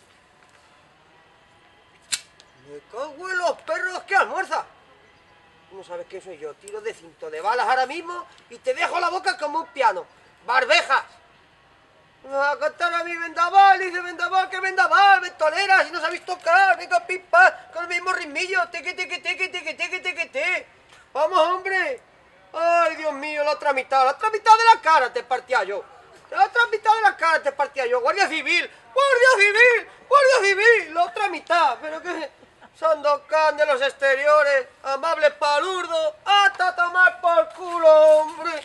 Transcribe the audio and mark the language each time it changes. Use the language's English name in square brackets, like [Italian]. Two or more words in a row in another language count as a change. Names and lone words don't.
[Spanish] Me cago en los perros que almuerza. Tú no sabes qué soy yo. Tiro de cinto de balas ahora mismo y te dejo la boca como un piano. ¡Barbejas! Me va a cantar a mi Vendaval, dice Vendaval, que Vendaval, me toleras y no sabéis tocar, venga pipa, con el mismo ritmillo, teque, teque, teque, teque, teque, teque, teque. Vamos, hombre. Ay, Dios mío, la otra mitad de la cara te partía yo. La otra mitad de la cara te partía yo. Guardia Civil, Guardia Civil, Guardia Civil, la otra mitad, pero que... Sandokan de los exteriores, amable palurdo, hasta a tomar por culo, hombre.